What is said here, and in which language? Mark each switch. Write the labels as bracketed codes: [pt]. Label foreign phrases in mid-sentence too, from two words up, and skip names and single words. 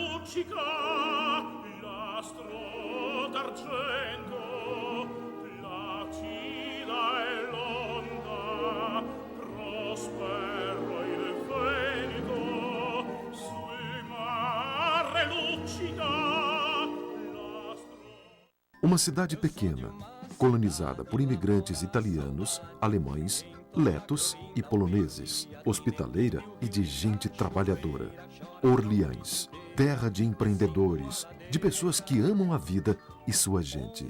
[it] luccica, l'astro d'argento, placida è l'onda, prospero il vento, sul mare luccica, l'astro... [pt] Uma cidade pequena, colonizada por imigrantes italianos, alemães, letos e poloneses, hospitaleira e de gente trabalhadora. Orleans, terra de empreendedores, de pessoas que amam a vida e sua gente.